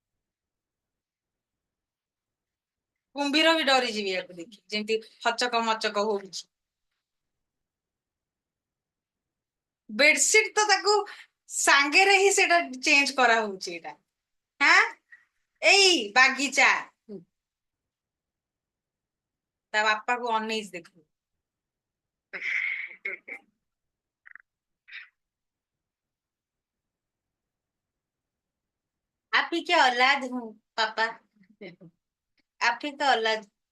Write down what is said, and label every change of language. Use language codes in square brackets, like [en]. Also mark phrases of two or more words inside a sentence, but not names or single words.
[or] କୁମ୍ଭୀର ବି ଡରିଯିବି ୟାକୁ ଦେଖି ଯେମିତି ହଚକ ମଚକ ହଉଛି ବେଡସିଟ ତ ତାକୁ ସାଙ୍ଗେରେ ହିଁ ସେଇଟା ଚେଞ୍ଜ କରାହଉଛି ଏଇଟା ହାଁ ଏଇ ବାଗିଚା ତା ବାପାକୁ ଅନେଇଛି ଦେଖୁ। [hi] आप ही के औलाद हूँ पापा, आप ही का औलाद।